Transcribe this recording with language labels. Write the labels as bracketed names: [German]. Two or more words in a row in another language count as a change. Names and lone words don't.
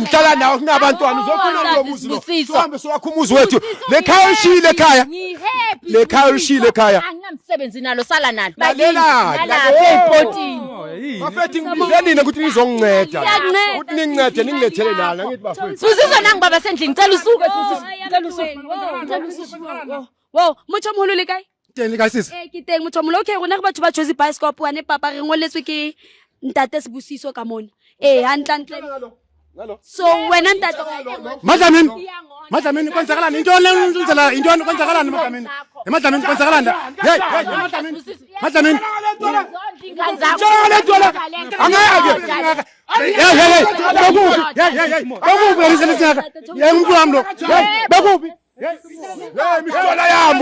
[Zulu] ngihlala nawo kunabantwana uzokhuluma lo muzi lo uhambe soyakho umuzi wethu lekhaya ushile ekhaya lekhaya ushile ekhaya anginamsebenzi nalo sala nalo lalela ebhotini bafethi ngibizeni ukuthi nizonginceda ukuthi ningincede ningilethele lana ngithi bafethi Sibusiso nangu baba sendlini ngicela usuke ngicela usuke [Southern Sotho] wow Mothomolo le kae teng le kae sisi ke teng Mothomolo okay rona ke batho ba Jozi Bioscope wane papa re ngoletswe ke ntate Sibusiso ka mona hantle so wena ntate [Zulu] Madlamini kwenzakalani into le unzela into kwenzakalani Madlamini kwenzakalani hey Madlamini angeke bakubi mihlola yami